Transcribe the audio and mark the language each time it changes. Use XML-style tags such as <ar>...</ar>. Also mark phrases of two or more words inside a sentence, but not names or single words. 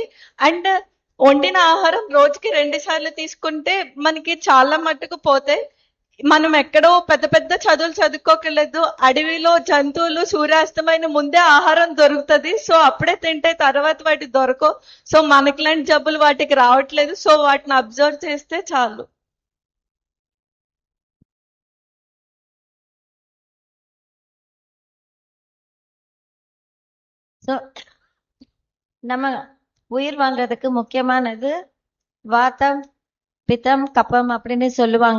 <te>అండ్ వండిన ఆహారం రోజుకి 2 సార్లు తీసుకుంటే మనకి చాలా మట్టుకు పోతాయి. మనం ఎక్కడో పెద్ద పెద్ద చదువులు చదువుకోకలేదు. అడవిలో జంతువులు సూర్యాస్తమైన ముందే ఆహారం దొరుకుతుంది. సో అప్పుడే తింటే తర్వాత వాటి దొరకవు. సో మనకి లాంటి జబ్బులు వాటికి రావట్లేదు. సో వాటిని అబ్జర్వ్ చేస్తే చాలు.</te> <ta>ஸோ நம்ம உயிர் வாழ்றதுக்கு முக்கியமானது வாத்தம், பித்தம், கப்பம் அப்படின்னு சொல்லுவாங்க.</ta>